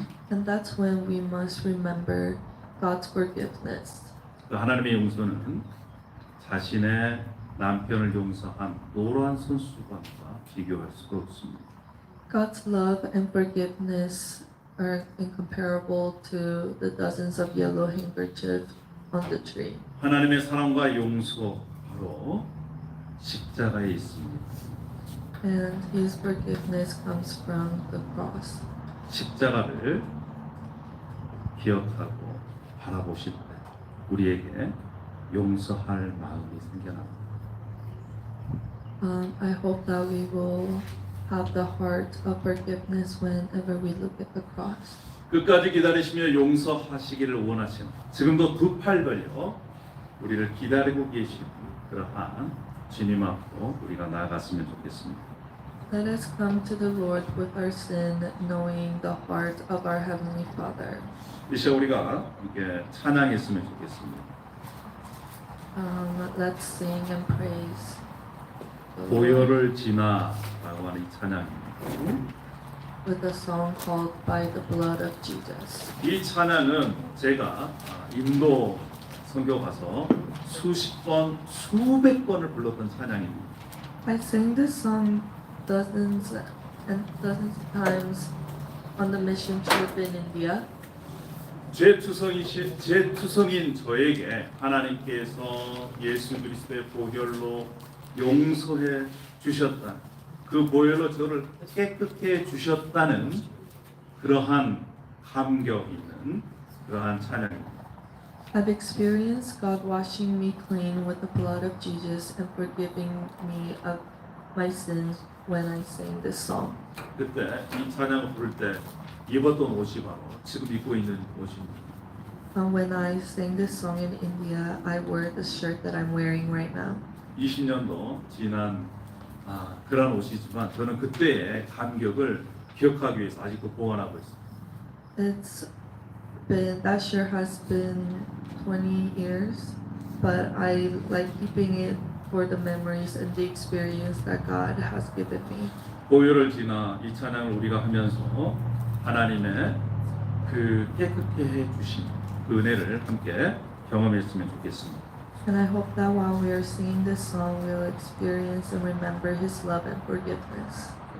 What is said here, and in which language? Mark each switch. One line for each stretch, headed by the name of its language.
English: And that's when we must remember God's forgiveness.
Korean: 그 하나님의 용서는 자신의 남편을 용서한 노란 손수건과 비교할 수가 없습니다.
English: God's love and forgiveness are incomparable to the dozens of yellow handkerchiefs on the tree.
Korean: 하나님의 사랑과 용서 바로 십자가에 있습니다.
English: And His forgiveness comes from the cross.
Korean: 십자가를 기억하고 바라보실 때 우리에게 용서할 마음이 생겨납니다.
English: I hope that we will have the heart of forgiveness whenever we look at the cross.
Korean: 끝까지 기다리시며 용서하시기를 원하시는 지금도 두 팔 벌려 우리를 기다리고 계신 그러한 주님 앞으로 우리가 나아갔으면 좋겠습니다.
English: Let us come to the Lord with our sin, knowing the heart of our Heavenly Father.
Korean: 이 시간 우리가 함께 찬양했으면 좋겠습니다.
English: Let's sing and praise the Lord
Korean: 보혈을 지나라고 하는 이 찬양입니다.
English: with a song called By the Blood of Jesus.
Korean: 이 찬양은 제가 인도 선교 가서 수십 번, 수백 번을 불렀던 찬양입니다.
English: I sang this song dozens and dozens of times on the mission trip in India.
Korean: 죄투성인 저에게 하나님께서 예수 그리스도의 보혈로 용서해 주셨다. 그 보혈로 저를 깨끗해 주셨다는 그러한 감격 있는 그러한 찬양입니다.
English: I've experienced God washing me clean with the blood of Jesus and forgiving me of my sins when I sing this song.
Korean: 그때 이 찬양을 부를 때 입었던 옷이 바로 지금 입고 있는 옷입니다.
English: When I sang this song in India, I wore the shirt that I'm wearing right now.
Korean: 20년도 지난 그런 옷이지만 저는 그때의 감격을 기억하기 위해서 아직도 보관하고 있습니다.
English: That shirt has been 20 years, but I like keeping it for the memories and the experience that God has given me.
Korean: 보혈을 지나 이 찬양을 우리가 하면서 하나님의 그 깨끗게 해 주신 그 은혜를 함께 경험했으면 좋겠습니다.
English: And I hope that while we are singing this song, we'll experience and remember His love and forgiveness.